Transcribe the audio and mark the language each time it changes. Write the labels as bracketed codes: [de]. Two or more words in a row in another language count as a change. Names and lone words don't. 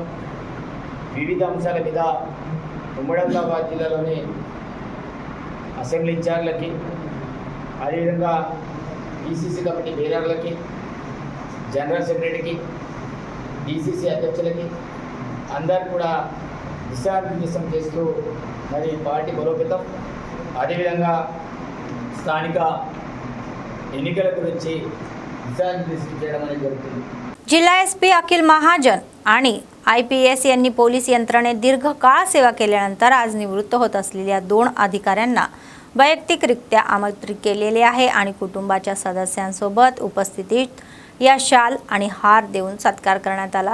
[te] వివిధ అంశాల మీద ఉమ్మడి ఆదిలాబాద్ జిల్లాలోని అసెంబ్లీ ఇన్ఛార్జ్లకి, అదేవిధంగా ఈసీసీ కమిటీ బేరర్లకి, జనరల్ సెక్రటరీకి, డీసీసీ అధ్యక్షులకి అందరు కూడా దిశానిర్దేశం చేస్తూ మరి పార్టీ బలోపేతం, అదేవిధంగా స్థానిక ఎన్నికల గురించి దిశానిర్దేశం చేయడం అనేది जరుగుతుంది. [mr] जिल्हा एसपी अखिल महाजन आणि IPS यांनी पोलीस यंत्रणेत दीर्घकाळ सेवा केल्यानंतर आज निवृत्त होत असलेल्या 2 अधिकाऱ्यांना वैयक्तिकरित्या आमंत्रित केलेले आहे आणि कुटुंबाच्या सदस्यांसोबत उपस्थितीत या शाल आणि हार देऊन सत्कार करण्यात आला.